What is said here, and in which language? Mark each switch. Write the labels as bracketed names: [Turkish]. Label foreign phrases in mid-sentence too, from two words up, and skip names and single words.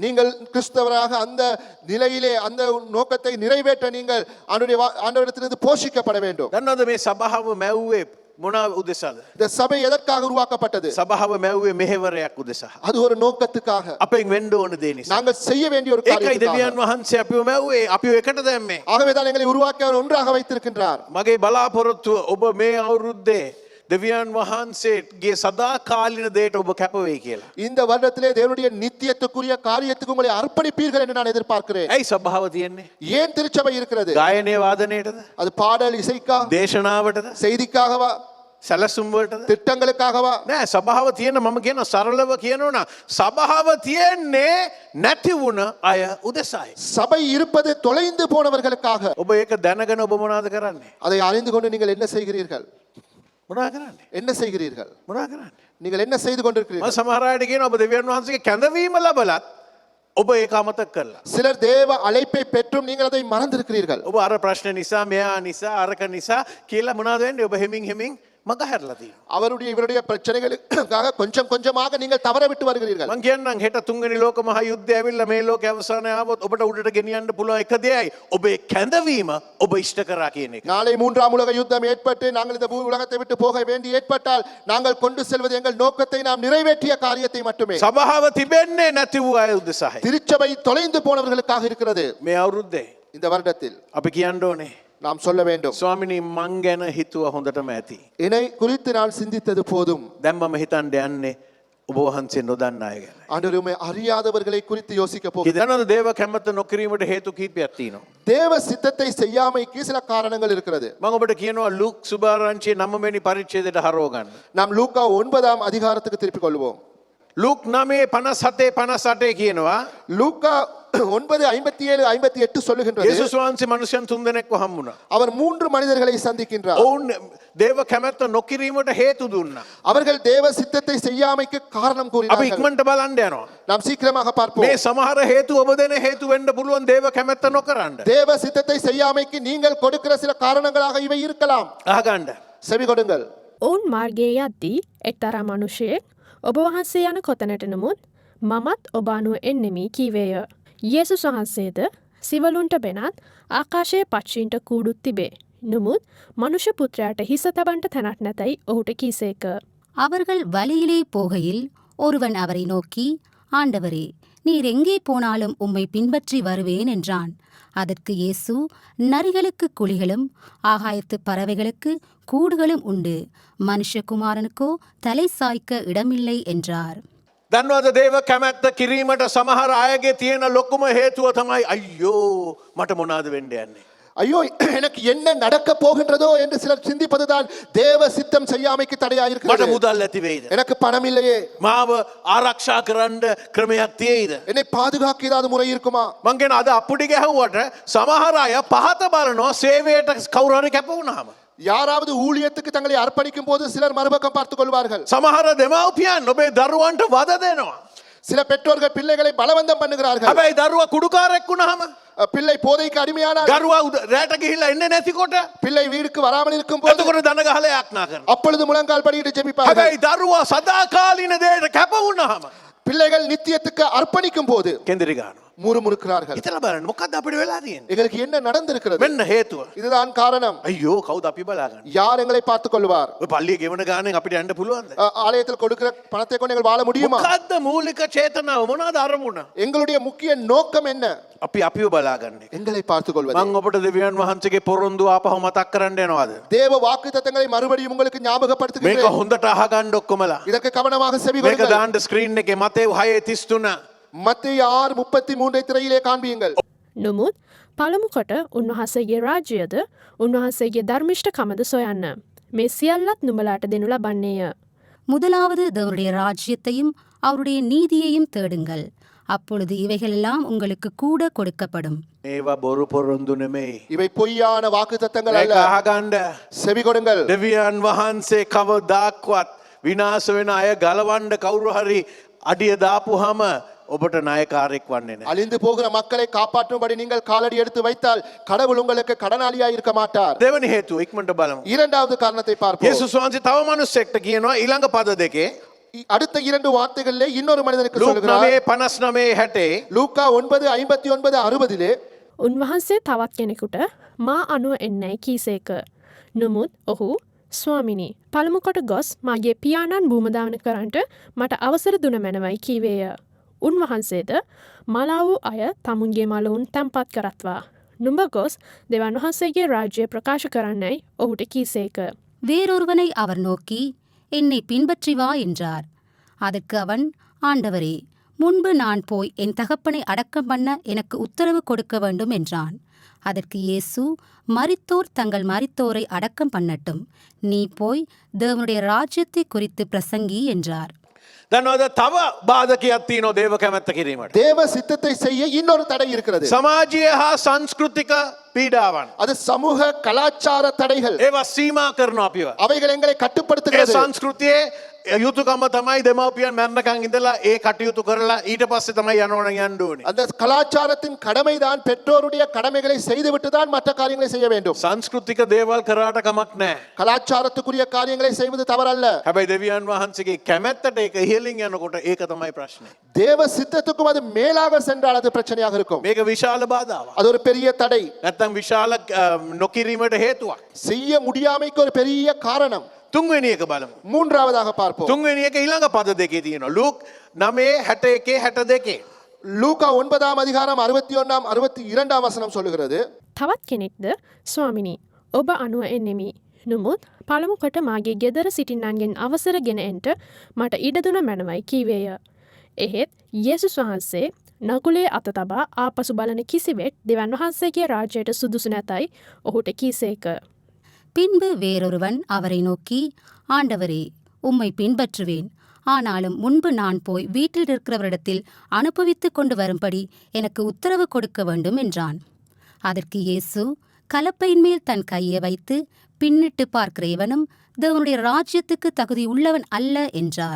[Tamil] நீங்கள் கிறிஸ்தவராக அந்த நிலையிலே அந்த நோக்கத்தை நிறைவேற்ற நீங்கள் ஆண்டவரிடத்திலிருந்து போஷிக்கப்பட வேண்டும். [Sinhala] දන්නවද මේ සභාව මැව්වේ මොන උදෙසාද? [Tamil] இந்த சபை எதற்காக உருவாக்கப்பட்டது? [Sinhala] සභාව මැව්වේ මෙහෙවරයක් උදෙසා. [Tamil] அது ஒரு நோக்கத்துக்காக. [Sinhala] අපෙන් වෙන්න ඕන දේ නිසා. [Tamil] நாங்கள் செய்ய வேண்டிய ஒரு [Sinhala] ඒකයි [Tamil] காரியம். [Sinhala] දෙවියන් වහන්සේ අපිව මැව්වේ අපිව එකට දැම්මේ. [Tamil] ஆகவே தான் எங்களை உருவாக்கி அவர் ஒன்றாக வைத்திருக்கின்றார். [Sinhala] මගේ බලාපොරොත්තුව ඔබ මේ අවුරුද්දේ දෙවියන් වහන්සේගේ සදාකාලින දේට ඔබ කැප වෙයි කියලා. [Tamil] இந்த வருடத்திலே தேவனுடைய நித்தியத்துக்குரிய காரியத்துக்கு உங்களை அர்ப்பணிப்பீர்கள் என்று நான் எதிர்பார்க்கிறேன். [Sinhala] ඇයි සභාව තියෙන්නේ? [Tamil] ஏன் திருச்சபை இருக்கிறது? [Sinhala] ගායනය වාදනයටද? [Tamil] அது பாடல் இசைக்கா? [Sinhala] දේශනාවටද? [Tamil] செய்திக்காகவா? [Sinhala] සැලසුම් වලටද? [Tamil] திட்டங்களுக்காகவா? [Sinhala] නෑ සභාව තියෙන මම කියන සරලව කියනවා සභාව තියෙන්නේ නැති වුණ අය උදෙසායි. [Tamil] சபை இருப்பது தொலைந்து போனவர்களுக்காக. [Sinhala] ඔබ ඒක දැනගෙන ඔබ මොනවද කරන්නේ? [Tamil] அதை அறிந்து கொண்டு நீங்கள் என்ன செய்கிறீர்கள்? [Sinhala] මොනවද කරන්නේ? [Tamil] என்ன செய்கிறீர்கள்? [Sinhala] මොනවද කරන්නේ? [Tamil] நீங்கள் என்ன செய்து [Sinhala] මම [Tamil] கொண்டிருக்கிறீர்கள்? [Sinhala] සමහර අයට කියනවා ඔබ දෙවියන් වහන්සේගේ කැඳවීම ලැබලත් ඔබ ඒක අමතක කරලා. [Tamil] சிலர் தேவ அழைப்பை பெற்றும் நீங்கள் அதை மறந்திருக்கிறீர்கள். [Sinhala] ඔබ අර ප්‍රශ්න නිසා මෙයා නිසා අරක නිසා කියලා මොනවද වෙන්නේ? ඔබ හෙමින් මග හැරලා තියෙනවා. [Tamil] அவருடைய இவருடைய பிரச்சனைகளுக்காக கொஞ்சம் கொஞ்சமாக நீங்கள் தவற விட்டு வருகிறீர்கள். [Sinhala] මං කියන්නම් හෙට තුන්වෙනි ලෝක මහා යුද්ධය ඇවිල්ලා මේ ලෝකේ අවසානය ආවොත් ඔබට උඩට ගෙනියන්න පුළුවන් එක දෙයයි ඔබේ කැඳවීම ඔබ ඉෂ්ට කරා කියන එක. [Tamil] நாளை மூன்றாம் உலக யுத்தம் ஏற்பட்டு நாங்கள் இந்த பூ உலகத்தை விட்டு போக வேண்டி ஏற்பட்டால் நாங்கள் கொண்டு செல்வது எங்கள் நோக்கத்தை நாம் நிறைவேற்றிய காரியத்தை மட்டுமே. [Sinhala] සභාව තිබෙන්නේ නැති වූ අය උදෙසායි. [Tamil] திருச்சபை தொலைந்து போனவர்களுக்காக இருக்கிறது. [Sinhala] මේ අවුරුද්දේ [Tamil] இந்த வருடத்தில் [Sinhala] අපි කියන්න ඕනේ [Tamil] நாம் சொல்ல வேண்டும், [Sinhala] ස්වාමිනී මං ගැන හිතුව හොඳටම ඇති. [Tamil] என்னை குறித்து நான் சிந்தித்தது போதும். [Sinhala] දැන් මම හිතන්න යන්නේ ඔබ වහන්සේ නොදන්න අය ගැන. [Tamil] ஆண்டவருமே அறியாதவர்களை குறித்து யோசிக்க போகிறேன். [Sinhala] හිතනවද දේව කැමැත්ත නොකිරීමට හේතු කීපයක් තියෙනවා. [Tamil] தேவ சித்தத்தை செய்யாமைக்கு சில காரணங்கள் இருக்கிறது. [Sinhala] මම ඔබට කියනවා ලූක් සුභාරංචියේ 9 වෙනි පරිච්ඡේදයට හරව ගන්න. [Tamil] நாம் லூக்கா 9ஆம் அதிகாரத்துக்கு திருப்பிக் கொள்வோம். [Sinhala] ලූක් 9:57 කියනවා [Tamil] லூக்கா 9:57-58 சொல்லுகின்றது. [Sinhala] යේසුස් වහන්සේ මනුෂ්‍යයන් 3 දෙනෙක්ව හම්බුණා. [Tamil] அவர் 3 மனிதர்களை சந்திக்கின்றார். [Sinhala] ඔවුන් දේව කැමැත්ත නොකිරීමට හේතු දුන්නා. [Tamil] அவர்கள் தேவ சித்தத்தை செய்யாமைக்கு காரணம் [Sinhala] අපි [Tamil] கூறினார்கள். [Sinhala] ඉක්මනට බලන්න යනවා. [Tamil] நாம் சீக்கிரமாக பார்ப்போம். [Sinhala] මේ සමහර හේතු ඔබ දෙන හේතු වෙන්න පුළුවන් දේව කැමැත්ත නොකරන්න. [Tamil] தேவ சித்தத்தை செய்யாமைக்கு நீங்கள் கொடுக்கிற சில காரணங்களாக இவை இருக்கலாம். [Sinhala] අහගන්න. [Tamil] செவி கொடுங்கள். [Sinhala] ඔවුන් මාර්ගයේ යද්දී එක්තරා මනුෂයෙක් ඔබ වහන්සේ යන කොතැනට නමුත් මමත් ඔබ අනුව එන්නෙමි කීවේය. යේසුස් වහන්සේද සිවලුන්ට බෙනත් ආකාශයේ පක්ෂීන්ට කූඩුත් තිබේ. නමුත් මනුෂ්‍ය පුත්‍රයාට හිස තබන්ට තැනක් නැතැයි ඔහුට කීසේක. [Tamil] அவர்கள் வழியிலே போகையில் ஒருவன் அவரை நோக்கி, ஆண்டவரே, நீர் எங்கே போனாலும் உம்மை பின்பற்றி வருவேன் என்றான். அதற்கு இயேசு, நரிகளுக்கு குழிகளும் ஆகாயத்து பறவைகளுக்கு கூடுகளும் உண்டு, மனுஷகுமாரனுக்கோ தலை சாய்க்க இடமில்லை என்றார். [Sinhala] දන්නවද දේව කැමැත්ත කිරීමට සමහර අයගේ තියෙන ලොකුම හේතුව තමයි අයියෝ මට මොනවද වෙන්න යන්නේ. [Tamil] ஐயோ எனக்கு என்ன நடக்க போகின்றதோ என்று சிலர் சிந்திப்பதுதான் தேவ சித்தம் செய்யாமைக்கு தடையாக [Sinhala] මට [Tamil] இருக்கிறது. [Sinhala] මුදල් ඇති වෙයිද? [Tamil] எனக்கு பணம் இல்லையே, [Sinhala] මාව ආරක්ෂා කරන්න ක්‍රමයක් තියෙයිද? [Tamil] என்னை பாதுகாக்க ஏதாவது முறை இருக்குமா? [Sinhala] මං කියන අද අපුඩි ගැහුවට සමහර අය පහත බලනවා සේවයට කවුරු හරි කැප වුණාම. [Tamil] யாராவது ஊழியத்துக்கு தங்களை அர்ப்பணிக்கும் போது சிலர் மறுபக்கம் பார்த்துக் கொள்வார்கள். [Sinhala] සමහර දෙමව්පියන් ඔබේ දරුවන්ට වද දෙනවා. [Tamil] சில பெற்றோர்கள் பிள்ளைகளை பலவந்தம் பண்ணுகிறார்கள். [Sinhala] හැබැයි දරුවා කුඩුකාරයෙක් වුණාම [Tamil] பிள்ளை போதைக்கு அடிமையானால், [Sinhala] දරුවා රැට ගිහිල්ලා එන්නේ නැතිකොට [Tamil] பிள்ளை வீடுக்கு வராமல் இருக்கும் போது [Sinhala] එතකොට දන ගහලා යාඥා කරනවා. [Tamil] அப்பொழுது முழங்கால் படியிட்டு ஜெபிப்பார்கள். [Sinhala] හැබැයි දරුවා සදාකාලීන දෙයට කැප වුණාම [Tamil] பிள்ளைகள் நித்தியத்துக்கு அர்ப்பணிக்கும் போது [Sinhala] කෙන්දිරි ගන්නවා. [Tamil] முறுமுறுக்கிறார்கள். [Sinhala] හිතලා බලන්න මොකක්ද අපිට වෙලා තියෙන්නේ? [Tamil] எங்களுக்கு என்ன நடந்திருக்கிறது? [Sinhala] මෙන්න හේතුව. [Tamil] இதுதான் காரணம். [Sinhala] අයියෝ කවුද අපි බලාගන්නේ? [Tamil] யார் எங்களை பார்த்துக் கொள்வார்? [Sinhala] ඔය පල්ලිය ගෙවන ගානෙන් අපිට යන්න පුළුවන්ද? [Tamil] ஆலயத்தில் கொடுக்கிற பணத்தை கொண்டு எங்கள் வாழ முடியுமா? [Sinhala] මොකද්ද මූලික චේතනාව? මොනවාද අරමුණ? [Tamil] எங்களுடைய முக்கிய நோக்கம் என்ன? [Sinhala] අපි අපිව බලාගන්නේ. [Tamil] எங்களை பார்த்துக் கொள்வது. [Sinhala] මම ඔබට දෙවියන් වහන්සේගේ පොරොන්දු ආපහු මතක් කරන්න යනවාද? [Tamil] தேவ வாக்குத்தத்தங்களை மறுபடியும் உங்களுக்கு [Sinhala] මේක [Tamil] ஞாபகப்படுத்துகிறேன். [Sinhala] හොඳට අහගන්න ඔක්කොමලා. [Tamil] இதற்கு கவனமாக செவி [Sinhala] මේක [Tamil] கொடுங்கள். [Sinhala] දාන්න ස්ක්‍රීන් එකේ මතේ 6:33. [Tamil] மத்தேயு 6:33 திரையிலே காண்பியுங்கள். [Sinhala] නොමුත් පළමුකොට උන්වහන්සේගේ රාජ්‍යයද උන්වහන්සේගේ ධර්මිෂ්ඨකමද සොයන්න. මේ සියල්ලත් නුඹලාට දෙනු ලබන්නේය. [Tamil] முதலாவது தேவனுடைய ராஜ்யத்தையும் அவருடைய நீதியையும் தேடுங்கள், அப்பொழுது இவைகளெல்லாம் உங்களுக்கு கூட கொடுக்கப்படும். [Sinhala] මේවා බොරු පොරොන්දු නෙමෙයි. [Tamil] இவை பொய்யான வாக்குத்தத்தங்கள் [Sinhala] මේක [Tamil] அல்ல. [Sinhala] අහගන්න. [Tamil] செவி கொடுங்கள். [Sinhala] දෙවියන් වහන්සේ කවදාක්වත් විනාශ වෙන අය ගලවන්න කවුරු හරි අඩිය දාපුවාම ඔබට නායකාරයෙක් වන්නේ නැහැ. [Tamil] அழிந்து போகிற மக்களை காப்பாற்றும்படி நீங்கள் காலடி எடுத்து வைத்தால் கடவுள் உங்களுக்கு கடனாளியாய் இருக்க மாட்டார். [Sinhala] දෙවනි හේතුව ඉක්මනට බලමු. [Tamil] இரண்டாவது காரணத்தை பார்ப்போம். [Sinhala] යේසුස් වහන්සේ තව මිනිස්සෙක්ට කියනවා ඊළඟ පද දෙකේ [Tamil] அடுத்த 2 வார்த்தைகளிலே இன்னொரு மனிதனுக்கு [Sinhala] ලූක් [Tamil] சொல்கிறார். 9:59 லூக்கா 9:59-60 [Sinhala] උන්වහන්සේ තවත් කෙනෙකුට මා අනුව එන්නයි කීසේක. නොමුත් ඔහු ස්වාමිනී පළමුකොට ගොස් මගේ පියාණන් භූමදාන කරන්ට මට අවසර දුන මැනවයි කීවේය. උන්වහන්සේද මලා වූ අය තමුන්ගේ මලවුන් තැන්පත් කරත්වා. නුඹ ගොස් දෙවන් වහන්සේගේ රාජ්‍ය ප්‍රකාශ කරන්නයි ඔහුට කීසේක. [Tamil] வேறொருவனை அவர் நோக்கி, என்னை பின்பற்றி வா என்றார். அதற்கு அவன், ஆண்டவரே, முன்பு நான் போய் என் தகப்பனை அடக்கம் பண்ண எனக்கு உத்தரவு கொடுக்க வேண்டும் என்றான். அதற்கு இயேசு, மரித்தோர் தங்கள் மரித்தோரை அடக்கம் பண்ணட்டும், நீ போய் தேவனுடைய ராஜ்யத்தை குறித்து பிரசங்கி என்றார். [Sinhala] දන්නවද තව බාධකයක් තියෙනවා දේව කැමැත්ත කිරීමට. [Tamil] தேவ சித்தத்தை செய்ய இன்னொரு தடை இருக்கிறது. [Sinhala] සමාජීය හා සංස්කෘතික පීඩාවන්. [Tamil] அது சமூக கலாச்சார தடைகள். [Sinhala] ඒවා සීමා කරනවා අපිව. [Tamil] அவைகள் எங்களை [Sinhala] ඒ [Tamil] கட்டுப்படுத்துகிறது. [Sinhala] සංස්කෘතියේ යුතුකම තමයි දෙමව්පියන් මැරණකන් ඉඳලා ඒ කටයුතු කරලා ඊට පස්සේ තමයි යනවනම් යන්න ඕනේ. [Tamil] அந்த கலாச்சாரத்தின் கடமைதான் பெற்றோருடைய கடமைகளை செய்துவிட்டு தான் மற்ற காரியங்களை செய்ய வேண்டும். [Sinhala] සංස්කෘතික දේවල් කරාට කමක් නැහැ. [Tamil] கலாச்சாரத்துக்குரிய காரியங்களை செய்வது தவறல்ல. [Sinhala] හැබැයි දෙවියන් වහන්සේගේ කැමැත්තට ඒක ඉහළින් යනකොට ඒක තමයි ප්‍රශ්නේ. [Tamil] தேவ சித்தத்துக்கும் அது மேலாக சென்றால் அது பிரச்சனையாக இருக்கும். [Sinhala] මේක විශාල බාධාවක්. [Tamil] அது ஒரு பெரிய தடை. [Sinhala] නැත්තම් විශාල නොකිරීමට හේතුවක්. [Tamil] செய்ய முடியாமைக்கு ஒரு பெரிய காரணம். [Sinhala] තුන්වෙනි එක බලමු. [Tamil] மூன்றாவதாக பார்ப்போம். [Sinhala] තුන්වෙනි එක ඊළඟ පද දෙකේ තියෙනවා. ලූක් 9:61 62. [Tamil] லூக்கா 9ஆம் அதிகாரம் 61ஆம் 62ஆம் வசனம் சொல்லுகிறது. [Sinhala] තවත් කෙනෙක්ද ස්වාමිනී ඔබ අනුව එන්නෙමි. නමුත් පළමුකොට මාගේ ගෙදර සිටින්නන්ගෙන් අවසර ගෙන එන්ට මට ඉඩදුන මැනවයි කීවේය. එහෙත් යේසුස් වහන්සේ නකුලේ අත තබා ආපසු බලන කිසිවෙක් දෙවන් වහන්සේගේ රාජ්‍යයට සුදුසු නැතයි ඔහුට කීසේක. [Tamil] பின்பு வேறொருவன் அவரை நோக்கி, ஆண்டவரே, உம்மை பின்பற்றுவேன். ஆனாலும் முன்பு நான் போய் வீட்டில் இருக்கிறவரிடத்தில் அனுபவித்துக் கொண்டு வரும்படி எனக்கு உத்தரவு கொடுக்க வேண்டும் என்றான். அதற்கு இயேசு, கலப்பையின் மேல் தன் கையை வைத்து பின்னிட்டு பார்க்கிற எவனும் தேவனுடைய ராஜ்யத்துக்கு தகுதி உள்ளவன் அல்ல என்றார்.